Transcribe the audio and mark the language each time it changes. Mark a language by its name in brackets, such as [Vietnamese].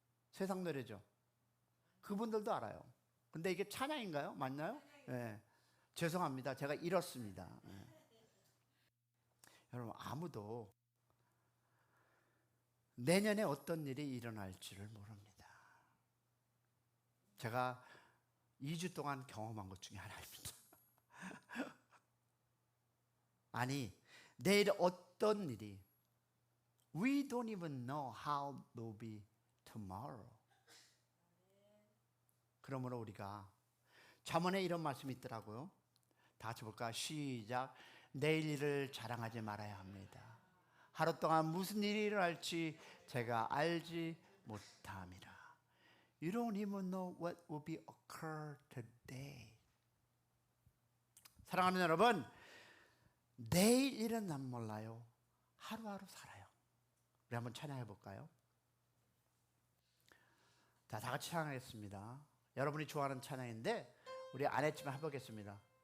[Korean] 세상 노래죠. 그분들도 알아요. 근데 이게 찬양인가요? 맞나요? 네. 죄송합니다. 제가 잃었습니다. 네. 여러분, 아무도 내년에 어떤 일이 일어날지를 모릅니다. 제가 2주 동안 경험한 것 중에 하나입니다. 아니, 내일 어떤 일이, [English] we don't even know how it will be tomorrow. [Korean] 그러므로 우리가 잠언에 이런 말씀이 있더라고요. 다 같이 볼까? 시작. 내일 일을 자랑하지 말아야 합니다. 하루 동안 무슨 일이 일어날지 제가 알지 못함이라. [English] You don't even know what will be occur today. [Korean] 사랑하는 여러분, 내일 일은 난 몰라요. 하루하루 살아요. 우리 한번 찬양해 볼까요? 자, 다 같이 찬양하겠습니다. 여러분이 좋아하는 찬양인데 우리 안 했지만 해보겠습니다.